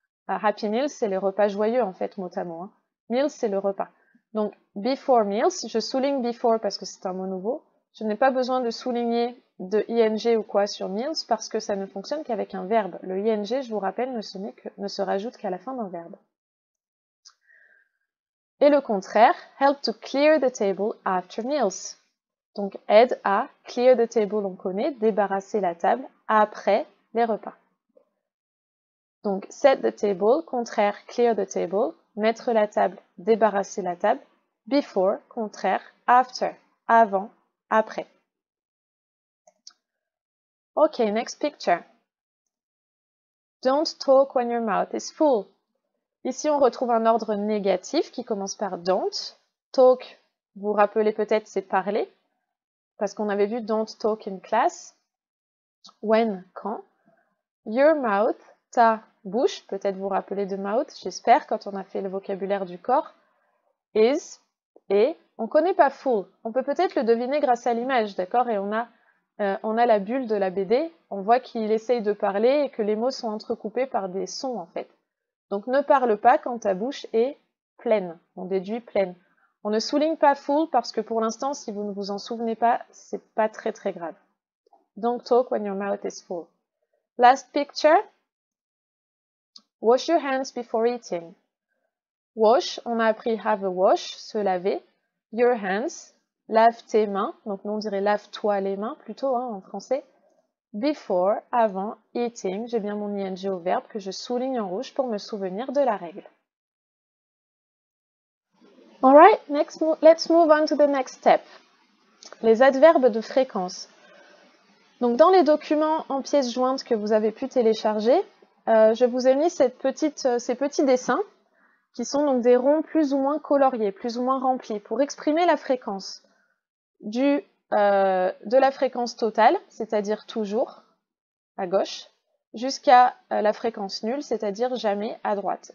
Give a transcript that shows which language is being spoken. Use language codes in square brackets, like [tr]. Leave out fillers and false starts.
[fr] Happy Meals, c'est les repas joyeux en fait, mot à mot. Hein. Meals, c'est le repas. Donc, before meals, je souligne before parce que c'est un mot nouveau. Je n'ai pas besoin de souligner de ing ou quoi sur meals parce que ça ne fonctionne qu'avec un verbe. Le ing, je vous rappelle, ne se rajoute qu'à la fin d'un verbe. Et le contraire, [en] help to clear the table after meals. [fr] Donc, aide à [en] clear the table, [fr] on connaît, débarrasser la table après les repas. Donc, [en] set the table, [fr] contraire, [en] clear the table, [fr] mettre la table, débarrasser la table. Before, contraire, after, avant, après. [en] Ok, next picture. Don't talk when your mouth is full. [fr] Ici, on retrouve un ordre négatif qui commence par don't. Talk, vous vous rappelez peut-être, c'est parler, parce qu'on avait vu [en] don't talk in class. [fr] When, quand. Your mouth, ta bouche, peut-être vous vous rappelez de mouth, j'espère, quand on a fait le vocabulaire du corps. Is, et, on ne connaît pas full. On peut peut-être le deviner grâce à l'image, d'accord? Et on a la bulle de la BD, on voit qu'il essaye de parler et que les mots sont entrecoupés par des sons, en fait. Donc, ne parle pas quand ta bouche est pleine. On déduit pleine. On ne souligne pas full parce que pour l'instant, si vous ne vous en souvenez pas, c'est pas très très grave. [en] Don't talk when your mouth is full. Last picture. Wash your hands before eating. [fr] Wash, on a appris [en] have a wash, [fr] se laver. Your hands, lave tes mains. Donc, nous on dirait lave-toi les mains plutôt hein, en français. Before, avant, eating, j'ai bien mon ing au verbe que je souligne en rouge pour me souvenir de la règle. [en] Alright, let's move on to the next step. [fr] Les adverbes de fréquence. Donc dans les documents en pièces jointes que vous avez pu télécharger, je vous ai mis ces petits dessins qui sont donc des ronds plus ou moins coloriés, plus ou moins remplis, pour exprimer la fréquence de la fréquence totale, c'est-à-dire toujours, à gauche, jusqu'à la fréquence nulle, c'est-à-dire jamais, à droite.